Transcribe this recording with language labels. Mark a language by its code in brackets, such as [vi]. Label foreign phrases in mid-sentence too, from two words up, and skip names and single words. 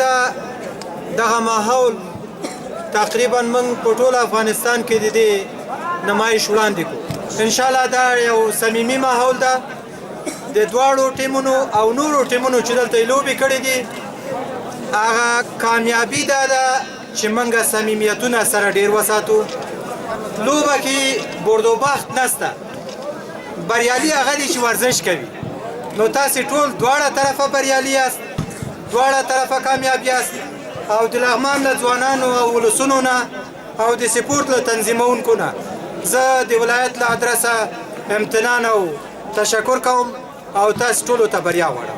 [ps] دلته دغه ماحول تقریبا موږ په ټول افغانستان کې د دې نمایش وړاندې کوو. انشاءالله دا یو صمیمي ماحول ده. د دواړو ټیمونو او نورو ټیمونو چې دلته لوبې کړې دي هغه کامیابي دا ده چې موږ صمیمیتونه سره ډېر وساتو. لوبه کې برد و باخت نسته، بریالي هغه دی چې ورزش کوي. نو تاسې ټول دواړه طرفه بریالي یاست، دواړه طرفه کامیاب یاست. او د لغمان له ځوانانو او ولسونو نه او د سپورت له تنظیمونکو نه زه د ولایت له ادرسه امتنان او تشکر کوم او تاسو ټولو ته بریا غواړم.